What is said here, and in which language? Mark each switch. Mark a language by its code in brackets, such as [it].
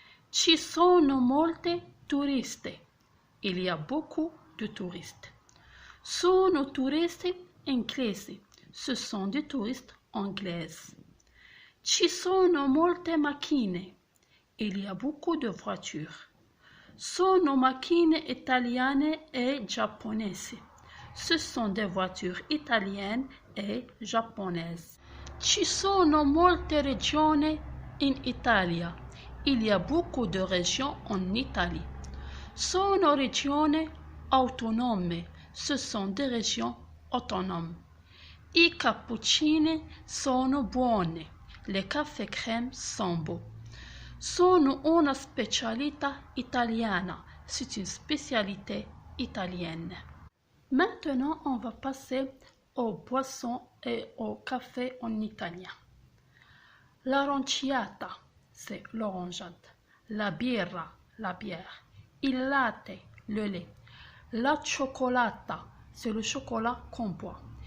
[it] Ci sono molte turiste. [fr] Il y a beaucoup de touristes. [it] Sono turisti inglesi. [fr] Ce sont des touristes anglaises. [it] Ci sono molte macchine. [fr] Il y a beaucoup de voitures. [it] Sono macchine italiane e giapponesi. [fr] Ce sont des voitures italiennes et japonaises. [it] Ci sono molte regioni in Italia. [fr] Il y a beaucoup de régions en Italie. [it] Sono regioni autonome. [fr] Ce sont des régions autonomes. [it] I cappuccini sono buoni. [fr] Les cafés crème sont beaux. [it] Sono una specialità italiana. [fr] C'est une spécialité italienne. Maintenant, on va passer aux boissons et au café en italien. L'aranciata, c'est l'orangeade. La birra, la bière. Il latte, le lait. La cioccolata, c'est le chocolat qu'on boit.